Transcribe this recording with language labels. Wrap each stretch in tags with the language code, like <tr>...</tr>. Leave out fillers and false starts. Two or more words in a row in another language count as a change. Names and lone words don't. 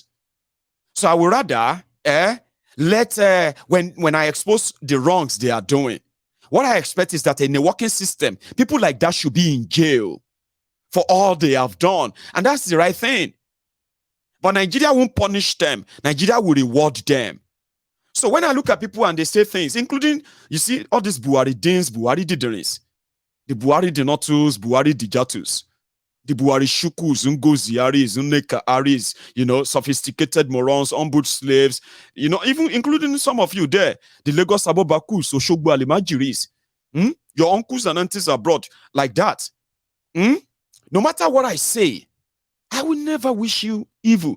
<en>So I would rather, when I expose the wrongs they are doing, what I expect is that in a working system, people like that should be in jail for all they have done. And that's the right thing. But Nigeria won't punish them. Nigeria will reward them. So when I look at people and they say things, including, you see, all these Buhari Dins, Buhari Diderins, the Buhari Dinotus, Buhari Dijatus, the Buhari Shukus, Ngozi Aris, Nneka Aris, sophisticated morons, ombud slaves, even including some of you there, the Lagos Abobakus, Oshogbo Alimajiris. Your uncles and aunties abroad like that. No matter what I say, I will never wish you evil.</en>